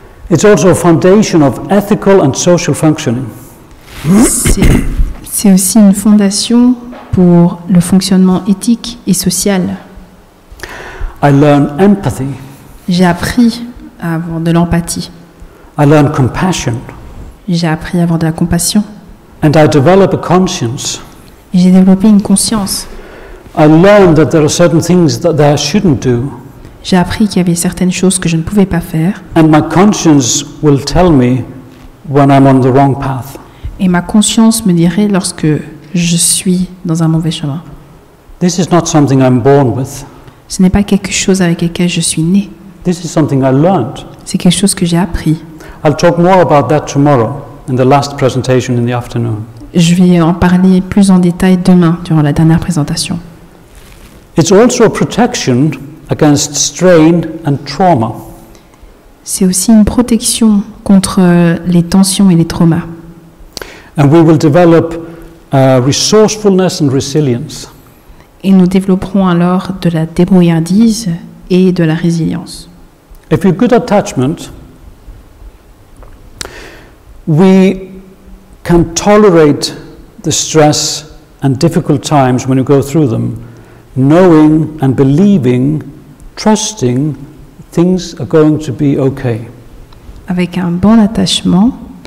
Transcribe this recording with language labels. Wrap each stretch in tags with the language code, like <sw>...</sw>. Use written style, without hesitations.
<en>It's also a foundation of ethical and social functioning.</en> <fr>C'est aussi une fondation pour le fonctionnement éthique et social.</fr> <en>I learn empathy.</en> <fr>J'ai appris à avoir de l'empathie.</fr> <en>I learn compassion.</en> <fr>J'ai appris à avoir de la compassion.</fr> <en>And I develop a conscience.</en> <fr>Et j'ai développé une conscience.</fr> <en>I learned that there are certain things that I shouldn't do.</en> <fr>J'ai appris qu'il y avait certaines choses que je ne pouvais pas faire.</fr> <en>And my conscience will tell me when I'm on the wrong path.</en> <fr>Et ma conscience me dirait lorsque je suis dans un mauvais chemin.</fr> <en>This is not something I'm born with.</en> <fr>Ce n'est pas quelque chose avec lequel je suis né.</fr> <en>This is something I learned.</en> <fr>C'est quelque chose que j'ai appris.</fr> <en>I'll talk more about that tomorrow in the last presentation in the afternoon.</en> <fr>je vais en parler plus en détail demain durant la dernière présentation.</fr> <en>It's also a protection against strain and trauma.</en> <fr>C'est aussi une protection contre les tensions et les traumas.</fr> <en>And we will develop resourcefulness and resilience.</en> <fr>Et nous développerons alors de la débrouillardise et de la résilience.</fr> <en>If you're good attachment, we can tolerate the stress and difficult times when you go through them, knowing and believing, trusting things are going to be okay.</en> <fr>Avec un bon attachement,</fr>